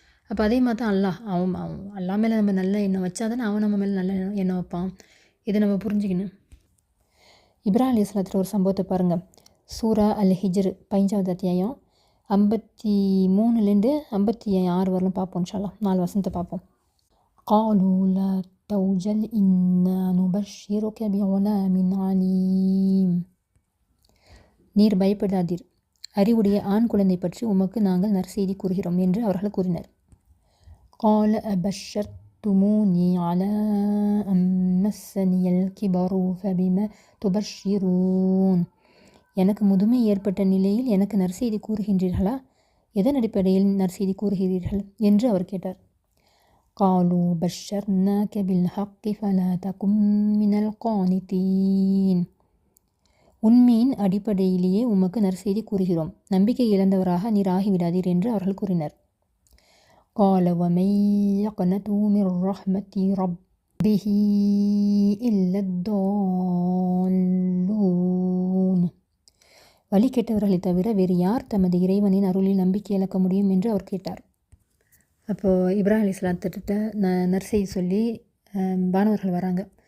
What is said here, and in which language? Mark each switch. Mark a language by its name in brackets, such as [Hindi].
[Tamil] அப்போ அதே மாதிரி தான் அவன் அல்லாஹ் மேலே நம்ம நல்ல எண்ணம் வச்சா தானே அவன் நம்ம மேலே நல்ல எண்ணம் வைப்பான். இதை நம்ம புரிஞ்சுக்கணும். இப்ராஹிம் அலைஹிஸ்ஸலாத்துல ஒரு சம்பவத்தை பாருங்கள். சூரா அல் ஹிஜ்ர் 5வது அத்தியாயம் 53லேருந்து 56 வரலும் பார்ப்போம். இன்ஷா அல்லாஹ் 4 வசனத்தை பார்ப்போம். [Arabic] قالوا لا توجل إنا نبشرك بغلام عليم. [Tamil] நீர் பயப்படாதீர், அறிவுடைய ஆண் குழந்தை பற்றி உமக்கு நாங்கள் நற்செய்தி கூறுகிறோம் என்று அவர்கள் கூறினர். [Arabic] قال أبشرتموني على أن مسني الكبر فبما تبشرون. [Tamil] எனக்கு முதுமை ஏற்பட்ட நிலையில் எனக்கு நற்செய்தி கூறுகின்றீர்களா? எதன் அடிப்படையில் நற்செய்தி கூறுகிறீர்கள் என்று அவர் கேட்டார். [Arabic] قالوا بشرناك بالحق فلا تكن من القانطين. [Tamil] உண்மையின் அடிப்படையிலேயே உமக்கு நற்செய்தி கூறுகிறோம், நம்பிக்கை இழந்தவராக நீர் ஆகிவிடாதீர் என்று அவர்கள் கூறினர். [Arabic] قال ومن يقنط من رحمة ربه إلا الضالون. [Tamil] வழி கெட்டவர்களை தவிர வேறு யார் தமது இறைவனின் அருளில் நம்பிக்கை இழக்க முடியும் என்று அவர் கேட்டார். அப்போது இப்ராஹிம் அலைஹிஸ்ஸலாத்திட்ட நற்செய்தி சொல்லி வானவர்கள் வராங்க.